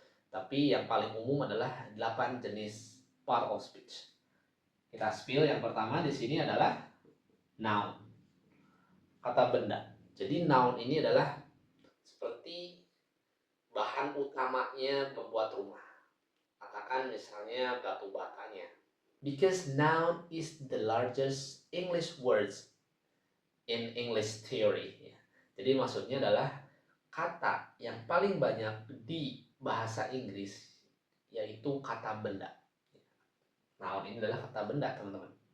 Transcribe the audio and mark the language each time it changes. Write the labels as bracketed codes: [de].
[id] Tapi yang paling umum adalah 8 jenis part of speech. Kita spill. Yang pertama di sini adalah noun. Kata benda. Jadi noun ini adalah seperti bahan utamanya membuat rumah. Katakan misalnya batu batanya. [en] Because noun is the largest English words in English theory. [id] Jadi maksudnya adalah kata yang paling banyak di bahasa Inggris yaitu kata benda. Noun ini adalah kata benda, teman-teman.